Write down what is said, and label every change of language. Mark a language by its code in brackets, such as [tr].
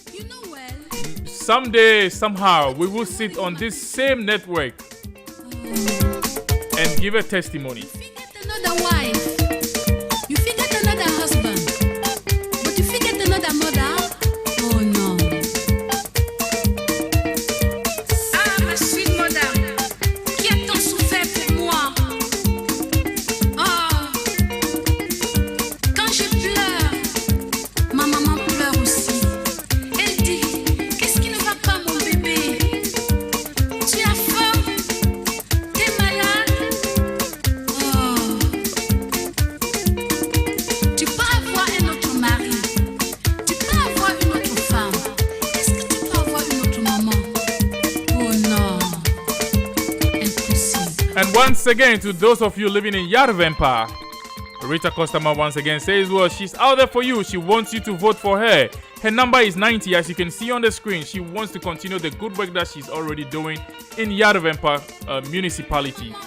[en] You know well. Someday, somehow, we will sit on this same network and give a testimony. You forget another wife. You forget another husband. But you forget another mother. Oh no. [fr] Ah, ma sweet mother, qui a tant souffert pour moi. Oh. Quand je pleure, ma maman pleure aussi. Elle dit, qu'est-ce qui ne va pas mon bébé? Tu as faim? T'es malade? Oh. Tu peux avoir un autre mari. Tu peux avoir une autre femme. Est-ce que tu peux avoir une autre maman? Oh non. Impossible. [en] And once again, to those of you living in Yarvempa, Rita Customer once again says, well, she's out there for you. She wants you to vote for her. Her number is 90, as you can see on the screen. She wants to continue the good work that she's already doing in Yarvempa municipality.